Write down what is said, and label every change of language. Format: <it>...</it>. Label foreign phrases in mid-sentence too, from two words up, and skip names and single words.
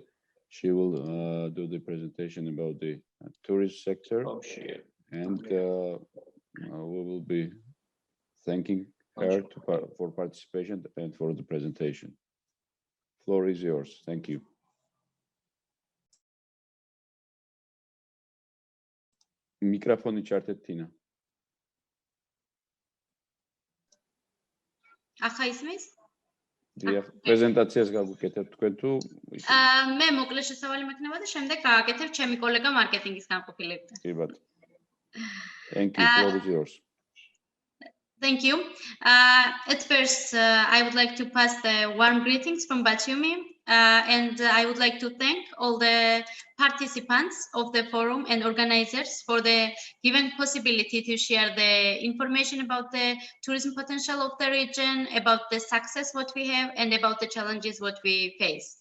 <en>She will do the presentation about the tourist sector, and we will be thanking her for participation and for the presentation. Floor is yours. Thank you.</en> <ka>მიკროფონი ჩართეთ</ka> <en>Tina.</en> <ka>ახლა ისმის? დიახ, პრეზენტაციას გავუკეთებ თქვენ თუ მე მოკლე შესავალი მექნება და შემდეგ გააკეთებ ჩემი კოლეგა მარკეტინგის განყოფილებიდან. კი ბატონო.</ka> <en>Thank you. Floor is yours. Thank you. At first, I would like to pass the warm greetings from Batumi, and I would like to thank all the participants of the forum and organizers for the given possibility to share the information about the tourism potential of the region, about the success what we have, and about the challenges what we face.</en>